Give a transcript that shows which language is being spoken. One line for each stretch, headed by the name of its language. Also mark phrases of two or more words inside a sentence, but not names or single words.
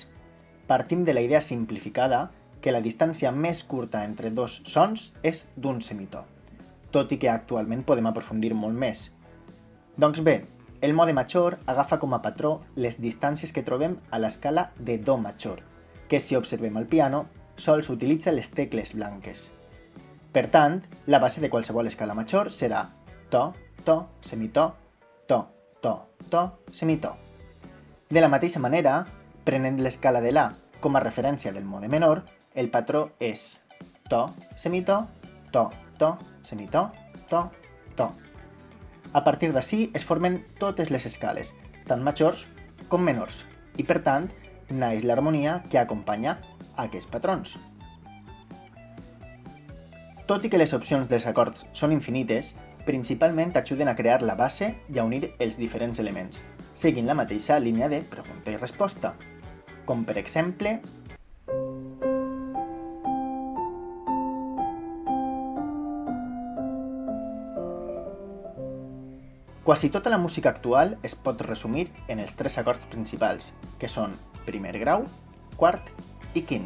Catalan: Partim de la idea simplificada que la distància més curta entre dos sons és d'un semitò, tot i que actualment podem aprofundir molt més. Doncs bé, el mode major agafa com a patró les distàncies que trobem a l'escala de do major, que si observem al piano, sols utilitza les tecles blanques. Per tant, la base de qualsevol escala major serà to, to, semitò, to, to, to, semitò. De la mateixa manera, prenent l'escala de la com a referència del mode menor, el patró és to, semitò, to, to, semitò, to, to. A partir d'ací es formen totes les escales, tant majors com menors, i per tant, naix l'harmonia que acompanya aquests patrons. Tot i que les opcions dels acords són infinites, principalment ajuden a crear la base i a unir els diferents elements, seguint la mateixa línia de pregunta i resposta, com per exemple quasi tota la música actual es pot resumir en els tres acords principals, que són primer grau, quart i quint.